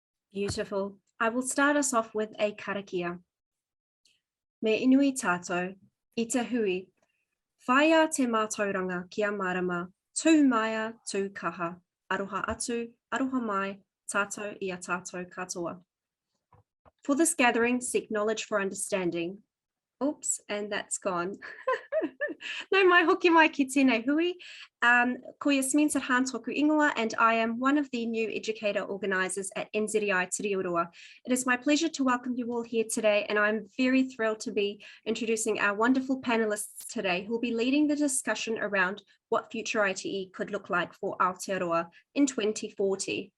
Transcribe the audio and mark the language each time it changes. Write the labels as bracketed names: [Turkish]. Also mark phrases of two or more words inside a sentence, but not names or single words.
[English] Beautiful. I will start us off with a karakia. [Māori] Me inui tātou, I te hui, whaia te mātauranga kia marama, tū maia, tū kaha, aroha atu, aroha mai, tātou ia tātou katoa. [English] For this gathering, seek knowledge for understanding. Oops, and that's gone. [Māori] No mai hoki mai ki tēnei hui. Ko Yasmin Sarhan toku ingoa, [English] and I am one of the new educator organisers at NZEI Te Riu Roa. It is my pleasure to welcome you all here today, and I'm very thrilled to be introducing our wonderful panelists today who will be leading the discussion around what future ITE could look like for Aotearoa in 2040.